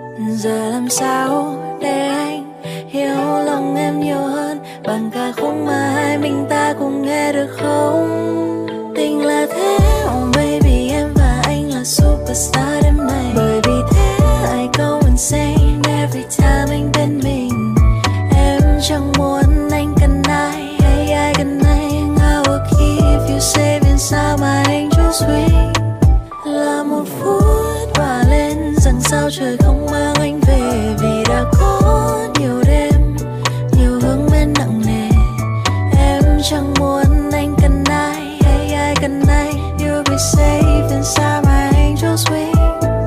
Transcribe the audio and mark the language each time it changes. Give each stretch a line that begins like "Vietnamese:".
Vietnamese: Giờ làm sao để anh hiểu lòng em nhiều hơn bằng ca khúc mà hai mình ta cùng nghe được không? Tình là thế,
English: oh baby,
Vietnamese: em và anh là superstar đêm nay. Bởi vì thế
English: I go insane every time
Vietnamese: anh bên mình. Em chẳng muốn anh cần ai hay ai cần anh.
English: I will keep you safe inside my angel swing.
Vietnamese: Là một phút và lên rằng sao trời không mang anh về. Vì đã có nhiều đêm, nhiều hướng men nặng nề. Em chẳng muốn anh cần ai hay ai cần anh.
English: You'll be safe inside my angel's wing.